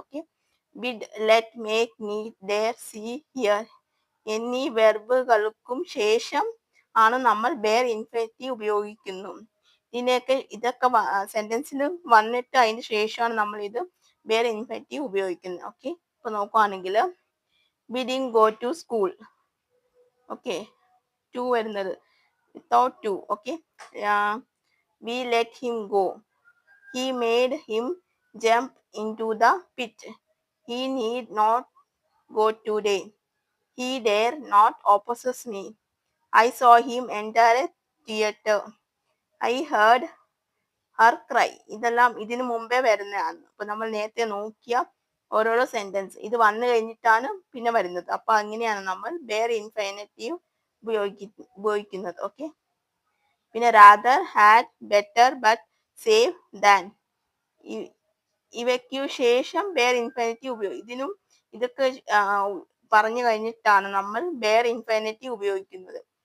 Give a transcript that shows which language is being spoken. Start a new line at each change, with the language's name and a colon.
Malayalam: Okay, bid, let, make, need, dare, see, here എന്നീ വെർബുകൾക്കും ശേഷം ആണ് നമ്മൾ ബെയർ ഇൻഫൈനറ്റീവ് ഉപയോഗിക്കുന്നു. ഇതൊക്കെ സെന്റൻസിൽ വന്നിട്ട് അതിന് ശേഷമാണ് നമ്മൾ ഇത് വേറെ ഇൻഫിനിറ്റീവ് ഉപയോഗിക്കുന്നത്.
English: okay,
Malayalam: ഇപ്പൊ നോക്കുവാണെങ്കിൽ
English: we didn't go to school. Okay, to വരുന്നത് without to. Okay, we let him go. He made him jump into the pit. He need not go today. He dare not oppose me. I saw him enter a theater. I heard her cry.
Malayalam: ഇതെല്ലാം ഇതിനു മുമ്പേ വരുന്നതാണ്. അപ്പൊ നമ്മൾ നേരത്തെ നോക്കിയ ഓരോരോ sentence ഇത് വന്നു കഴിഞ്ഞിട്ടാണ് പിന്നെ വരുന്നത്. അപ്പൊ അങ്ങനെയാണ് നമ്മൾ വേറെ ഇൻഫൈനറ്റീവ് ഉപയോഗിക്കുന്നത്. ഓക്കെ, പിന്നെ rather, had, better, but, save, than ഇവയ്ക്കു ശേഷം വേറെ ഇൻഫൈനറ്റീവ് ഇതിനും ഇതൊക്കെ പറഞ്ഞു കഴിഞ്ഞിട്ടാണ് നമ്മൾ വേറെ ഇൻഫൈനറ്റീവ് ഉപയോഗിക്കുന്നത്.